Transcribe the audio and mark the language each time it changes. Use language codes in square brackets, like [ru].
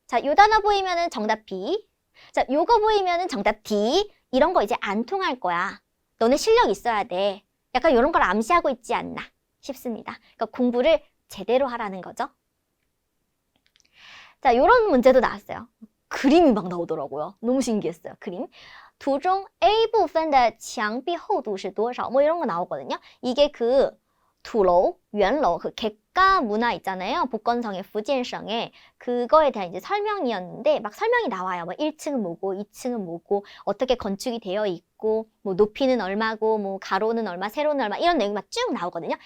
[ko] 자, 요 단어 보이면은 정답 B. 자, 요거 보이면은 정답 D. 이런 거 이제 안 통할 거야. 너네 실력 있어야 돼. 약간 이런 걸 암시하고 있지 않나 싶습니다. 그러니까 공부를 제대로 하라는 거죠. 자, 이런 문제도 나왔어요. 그림이 막 나오더라고요. 너무 신기했어요. 그림. [zh] 图中 A 部分的墙壁厚度是多少? [ko] 뭐 이런 거 나오거든요. 이게 그 두로, yuanlou, 그 객가 문화 있잖아요. 복건성의 fujian성에 그거에 대한 이제 설명이었는데 막 설명이 나와요. 뭐 1층은 뭐고, 2층은 뭐고, 어떻게 건축이 되어 있고, 뭐 높이는 얼마고, 뭐 가로는 얼마, 세로는 얼마 이런 내용이 막 쭉 나오거든요.